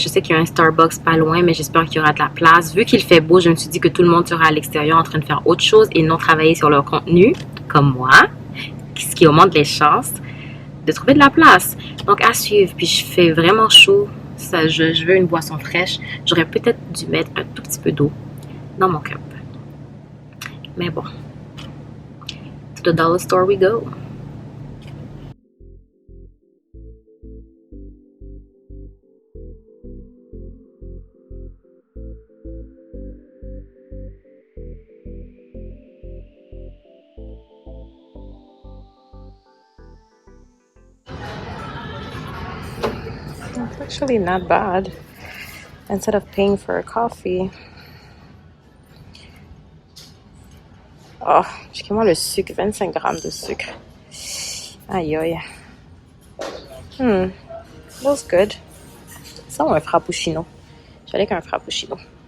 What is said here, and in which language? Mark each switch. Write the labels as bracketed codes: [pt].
[fr] Je sais qu'il y a un Starbucks pas loin, mais j'espère qu'il y aura de la place. Vu qu'il fait beau, je me suis dit que tout le monde sera à l'extérieur en train de faire autre chose et non travailler sur leur contenu, comme moi, ce qui augmente les chances de trouver de la place. Donc à suivre. Puis je fais vraiment chaud. Ça, je veux une boisson fraîche. J'aurais peut-être dû mettre un tout petit peu d'eau dans mon cup. Mais bon, [en] to the dollar store we go. It's actually not bad. Instead of paying for a coffee. [fr] Oh, j'ai comment le sucre, 25 grammes de sucre. Aïe aïe. [en] Feels good. [fr] Ça ou un frappuccino? J'allais qu'un frappuccino.